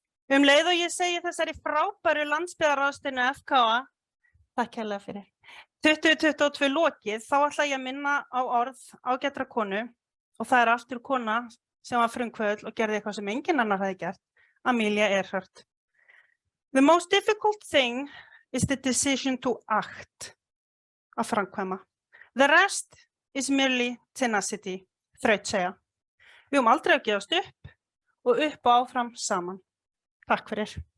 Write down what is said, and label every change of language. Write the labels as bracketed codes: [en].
[is] Leið og ég segi þessari frábæru landsbyggðarráðstefnu FKA, takk kærlega fyrir. 2022 lokið, þá ætla ég að minna á orð ágætra konu og það aftur kona sem var frumkvöðull og gerði eitthvað sem enginn annar hafði gert, Amelia Earhart. [en] The most difficult thing is the decision to act, [is] að framkvæma. [en] The rest is merely tenacity, [is] þrautseigja. Við aldrei að gefast upp og áfram saman. Takk fyrir.